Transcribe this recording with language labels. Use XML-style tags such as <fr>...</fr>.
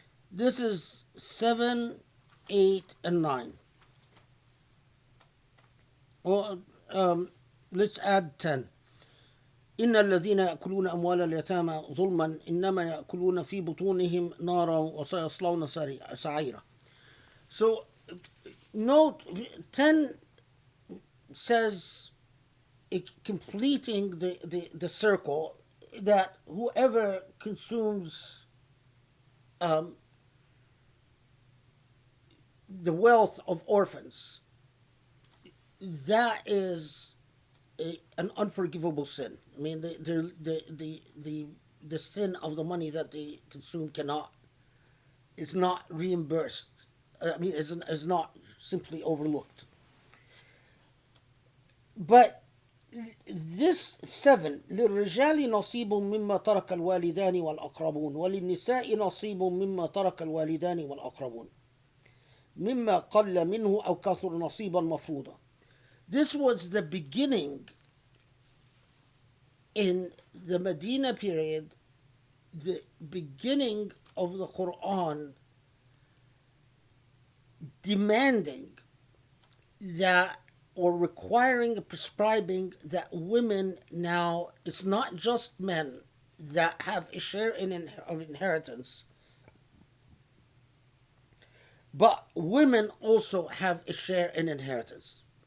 <en>This is 7, 8, and 9. Well, let's add 10.</en> <ar>إن الذين يأكلون أموال اليتامى ظلما إنما يأكلون في بطونهم نارا وسيصلون سعيرا.</ar> <en>So note 10 says, completing the circle, that whoever consumes the wealth of orphans, that is an unforgivable sin. I mean, the sin of the money that they consume is not reimbursed. I mean, is not simply overlooked. But this 7</en> <ar>للرجال نصيب مما ترك الوالدان والأقربون وللنساء نصيب مما ترك الوالدان والأقربون مما قل منه أو كثر نصيبا مفروضا.</ar> <en>This was the beginning in the Medina period, the beginning of the Quran demanding that, or requiring, prescribing that women now, it's not just men that have a share of inheritance, but women also have a share in inheritance.</en>